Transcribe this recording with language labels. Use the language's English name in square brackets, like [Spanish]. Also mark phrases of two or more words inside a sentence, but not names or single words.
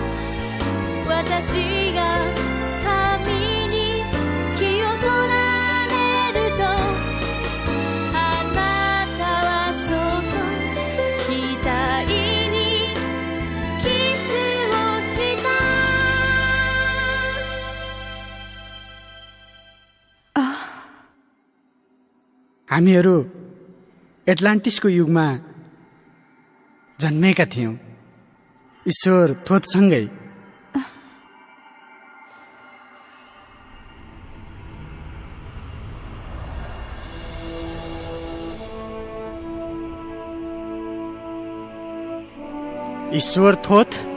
[Japanese] 私が髪に気を取られるとあなたはその額にキスをした [Nepali] हामीहरू एटलान्टिसको युगमा जन्मेका थियौं ईश्वर थोथसँगै ईश्वर थोथ